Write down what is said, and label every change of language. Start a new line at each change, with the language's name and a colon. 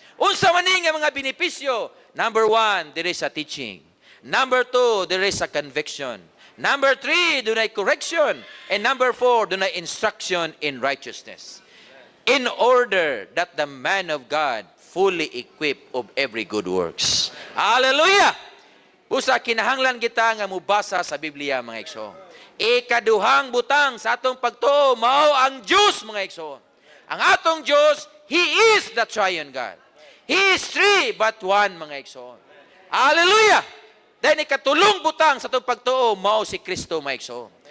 Cebuano: Unsa man ni nga mga benepisyo?
English: Number 1, there is a teaching. Number 2, there is a conviction. Number 3, dunay correction. And number 4, dunay instruction in righteousness. In order that the man of God fully equipped of every good works.
Cebuano: Hallelujah! Busa kinahanglan kita nga mubasa sa Biblia, mga igsoon. Ikaduhang butang sa atong pagtuo mao ang Diyos, mga igsoon. Ang atong Diyos,
English: He is the triune God. He is three but one,
Cebuano: mga igsoon. Hallelujah! Then ikatulong butang sa itong pagtuo, mao si Kristo, mga igsoon.